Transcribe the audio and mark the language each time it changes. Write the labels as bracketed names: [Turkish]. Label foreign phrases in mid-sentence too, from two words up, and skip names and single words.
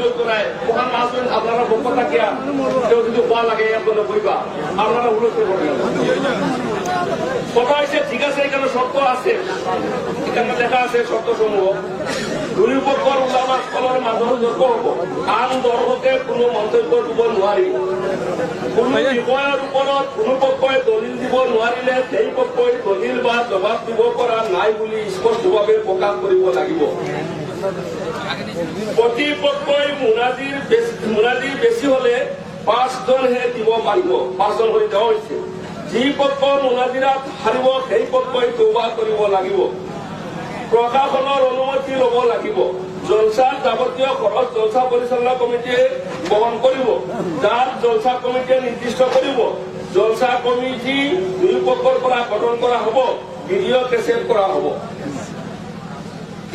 [Bangla] করায় ওখানে আসবেন আপনারা পক্ষ থাকিয়া কেউ যদি হওয়া লাগে এখনো কইবা আপনারা উপস্থিত করলেন কথা হয়েছে ঠিক আছে এখানে শর্ত আছে এখানে লেখা আছে [Assamese] শর্ত সমূহ দুই পক্ষর উলামা সকলের মাধ্যমে যোগ্য হব আন দর্শকে কোনো মন্তব্য দিব নোৱাৰি কোনো বিষয়ৰ ওপৰত কোনো পক্ষই দলিল দিব নোৱাৰিলে সেই পক্ষই দলিল বা জবাব দিব পৰা নাই বুলি স্পষ্টভাৱে প্ৰকাশ কৰিব লাগিব প্ৰতিপক্ষই মুনাজিৰ বেছি হলে 5 জনহে দিব পাৰিব 5 জন হৈ দেওয়া হৈছে যি পক্ষ মুনাজিৰাত হাৰিব সেই পক্ষই তৌবা কৰিব লাগিব প্ৰশাসনৰ অনুমতি ল'ব লাগিব জলসাৰ যাৱতীয় খৰচ জলসা পৰিচালনা কমিটিয়ে বহন কৰিব যাৰ জলসা কমিটিয়ে নিৰ্দিষ্ট কৰিব জলসা কমিটি দুই পক্ষৰ পৰা গঠন কৰা হ'ব [English] video cassette [Assamese] কৰা হ'ব